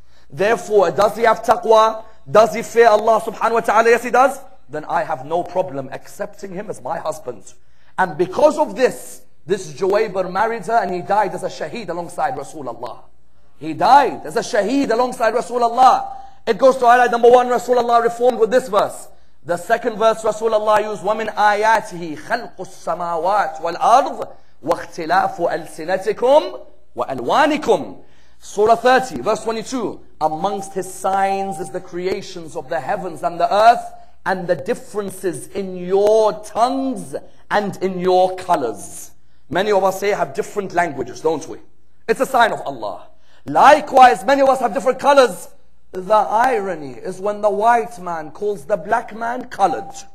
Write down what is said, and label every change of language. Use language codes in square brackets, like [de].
[en] Therefore, does he have taqwa? Does he fear Allah subhanahu wa ta'ala? Yes, he does. Then I have no problem accepting him as my husband. And because of this Juwaybar married her and he died as a shaheed alongside Rasulullah. He died as a shaheed alongside Rasulullah. It goes to highlight, number one, Rasulullah reformed with this verse. The second verse, Rasulullah used, [ar] وَمِنْ آيَاتِهِ خَلْقُ السَّمَاوَاتِ وَالْأَرْضِ وَاخْتِلَافُ أَلْسِنَتِكُمْ وَأَلْوَانِكُمْ. [en] Surah 30, verse 22. Amongst his signs is the creations of the heavens and the earth, and the differences in your tongues and in your colors. Many of us here have different languages, don't we? It's a sign of Allah. Likewise, many of us have different colors. The irony is when the white man calls the black man colored.